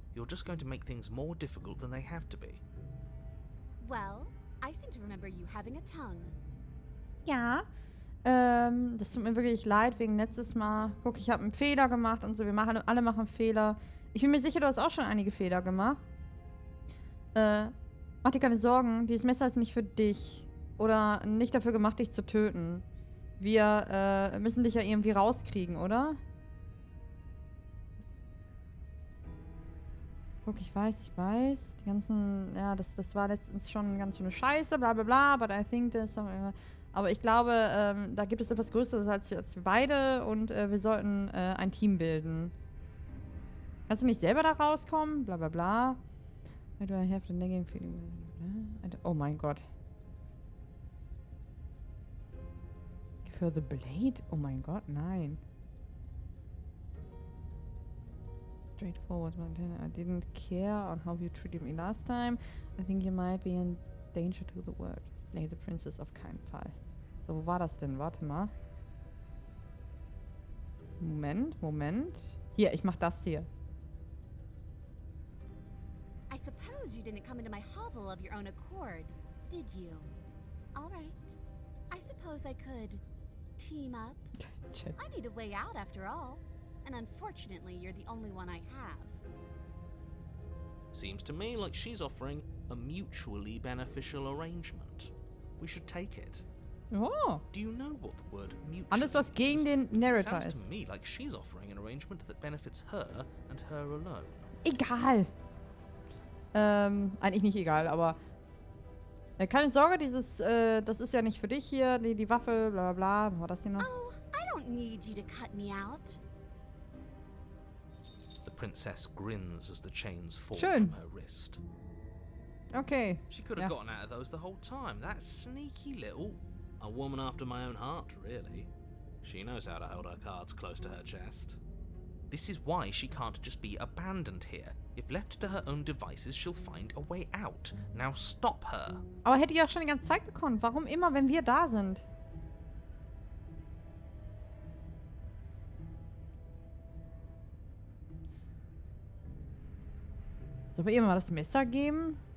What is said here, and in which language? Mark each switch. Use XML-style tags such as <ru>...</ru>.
<en>You're just going to make things more difficult than they have to be. Well, I seem to remember you having a tongue.</en> <de>Ja. Das tut mir wirklich leid wegen letztes Mal. Guck, ich habe einen Fehler gemacht und so. Alle machen Fehler. Ich bin mir sicher, du hast auch schon einige Fehler gemacht. Mach dir keine Sorgen. Dieses Messer ist nicht für dich. Oder nicht dafür gemacht, dich zu töten. Wir müssen dich ja irgendwie rauskriegen, oder? Guck, ich weiß. Die ganzen, ja, das war letztens schon ganz schöne Scheiße, bla bla bla,</de> <en>but I think there's something.</en> <de>Aber ich glaube, da gibt es etwas Größeres als wir beide und wir sollten ein Team bilden. Kannst du nicht selber da rauskommen? Bla bla bla.</de> <en>Why do I have the nagging feeling?</en> <de>Oh mein Gott.</de> <en>Give her the blade?</en> <de>Oh mein Gott, nein.</de> <en>Straightforward. I didn't care on how you treated me last time. I think you might be in danger to the world. Slay the princess</en> <de>auf keinen Fall. So, wo war das denn? Warte mal. Moment. Hier, ich mach das hier.</de> <en>I suppose you didn't come into my hovel of your own accord, did you? All right. I suppose I could team up. I need a way out after all. And unfortunately, you're the only one I have. Seems to me like she's offering a mutually beneficial arrangement. We should take it. Oh. Do you know what the word mutual</en> <de>Alles, was gegen den Narrator ist?</de> <en>It</en> <de>ist.</de> <en>sounds to me like she's offering an arrangement that benefits her and her alone.</en> <de>Egal. Eigentlich nicht egal, aber keine Sorge, das ist ja nicht für dich hier, die Waffe, bla bla bla. War das hier noch?</de> <en>Oh, I don't need you to cut me out. The princess grins as the chains fall</en> <de>Schön.</de> <en>from her wrist. Okay. She could have gotten out of those the whole time. That sneaky little... A woman after my own heart, really. She knows how to hold her cards close to her chest. This is why she can't just be abandoned here. If left to her own devices, she'll find a way out. Now stop her.</en> <de>Aber hätte ja schon die ganze Zeit gekonnt. Warum immer, wenn wir da sind? Sollen wir ihr mal das Messer geben?</de>